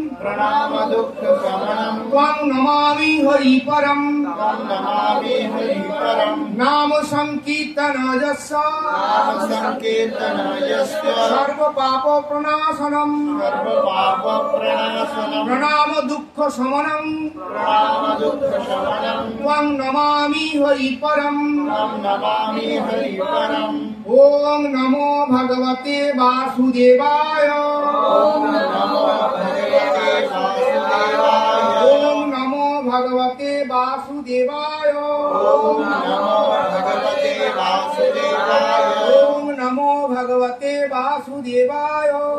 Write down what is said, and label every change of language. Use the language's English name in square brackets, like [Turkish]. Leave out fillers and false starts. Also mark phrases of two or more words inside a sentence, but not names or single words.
[Sanskrit] ত্বং নমামি হরি পরম, নাম সংকীর্তন যস্য, সর্ব পাপ প্রণাশনম, প্রণাম দুঃখ শমনম, ত্বং নমামি হরি পরম। ওম নমো ভগবতে বাসুদেবায়, ওম নমো ভগবতে বাসুদেবায়, ওম নমো ভগবতে বাসুদেবায়।